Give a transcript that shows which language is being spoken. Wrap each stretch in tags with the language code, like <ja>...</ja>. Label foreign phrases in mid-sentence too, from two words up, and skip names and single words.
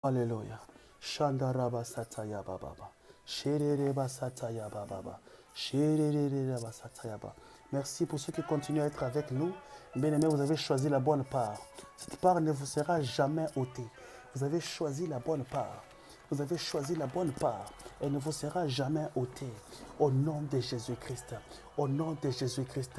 <fr>Alléluia. Shandaraba sataya bababa. Sherereba sataya bababa. Sherereba sataya ba. Merci pour ceux qui continuent à être avec nous. Bien-aimés, vous avez choisi la bonne part. Cette part ne vous sera jamais ôtée. Vous avez choisi la bonne part. Vous avez choisi la bonne part. Elle ne vous sera jamais ôtée. Au nom de Jésus-Christ. Au nom de Jésus-Christ.</fr>